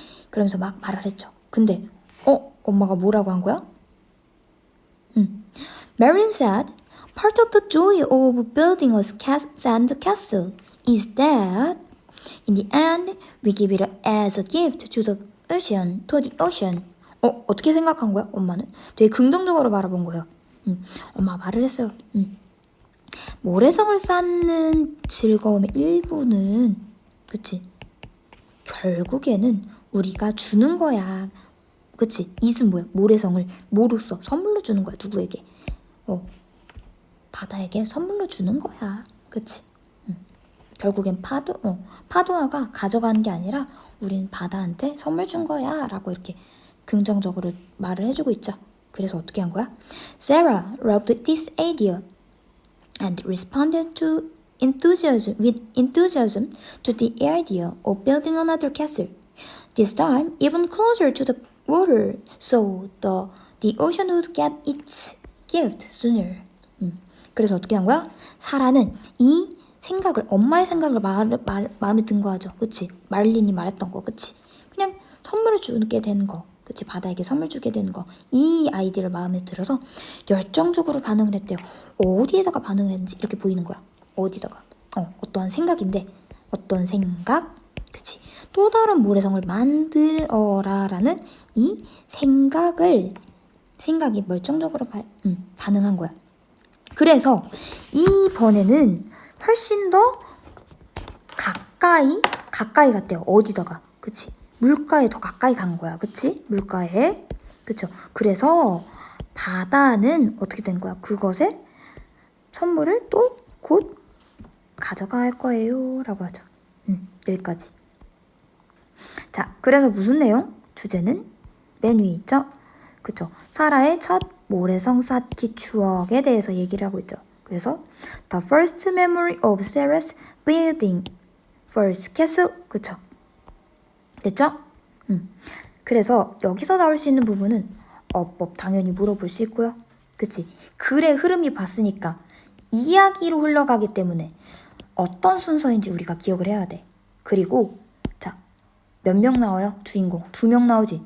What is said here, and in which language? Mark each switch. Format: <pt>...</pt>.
<ko>그러면서 막 말을 했죠. 근데, 엄마가 뭐라고 한 거야?</ko> <en>Marilyn said, part of the joy of building a sand castle is that in the end we give it as a gift to the ocean.</en> <ko>어떻게 생각한 거야? 엄마는 되게 긍정적으로 바라본 거예요. 엄마가 말을 했어요. 모래성을 쌓는 즐거움의 일부는, 그치? 결국에는 우리가 주는 거야. 그치? 이은 뭐야? 모래성을 뭐로써? 선물로 주는 거야. 누구에게? 바다에게 선물로 주는 거야. 그치? 결국엔 파도가 가져가는 게 아니라 우린 바다한테 선물 준 거야. 라고 이렇게 긍정적으로 말을 해주고 있죠. 그래서 어떻게 한 거야?</ko> <en>Sarah loved this idea and responded with enthusiasm to the idea of building another castle. This time, even closer to the water, so the ocean would get its gift sooner.</en> <ko>그래서 어떻게 한 거야? 사라는 이 생각을, 엄마의 생각을 마음에 든 거죠. 그치? 마릴린이 말했던 거, 그치? 그냥 선물을 주게 되는 거, 그치? 바다에게 선물 주게 되는 거. 이 아이디어를 마음에 들어서 열정적으로 반응을 했대요. 어디에다가 반응을 했는지 이렇게 보이는 거야. 어디다가. 어떠한 생각인데, 어떤 생각? 그치? 또 다른 모래성을 만들어라라는 이 생각이 멀쩡적으로 반응한 거야. 그래서 이번에는 훨씬 더 가까이 갔대요. 어디다가? 그치? 물가에 더 가까이 간 거야. 그치? 물가에. 그쵸? 그래서 바다는 어떻게 된 거야? 그것의 선물을 또 곧 가져갈 거예요. 라고 하죠. 여기까지. 자, 그래서 무슨 내용? 주제는 맨 위에 있죠? 그쵸? 사라의 첫 모래성 쌓기 추억에 대해서 얘기를 하고 있죠. 그래서</ko> <en>The first memory of Sarah's building first castle.</en> <ko>그쵸? 됐죠? 그래서 여기서 나올 수 있는 부분은 어법 당연히 물어볼 수 있고요. 그치? 글의 흐름이 봤으니까 이야기로 흘러가기 때문에 어떤 순서인지 우리가 기억을 해야 돼. 그리고 자, 몇 명 나와요? 주인공 2명 나오지.</ko>